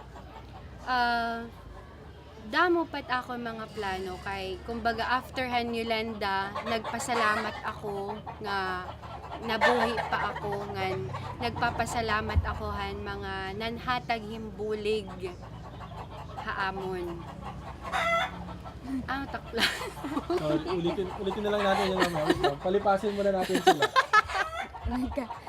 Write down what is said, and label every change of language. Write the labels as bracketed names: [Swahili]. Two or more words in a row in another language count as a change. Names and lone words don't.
[Waray] Damo pat ako mga plano kay kumbaga after han Yolanda nagpasalamat ako nga nabuhi pa ako nga nagpapasalamat ako han mga nanhatag himbulig haamon. Takla. [Filipino] Ulitin na lang natin yung mga. Palipasin muna natin sila.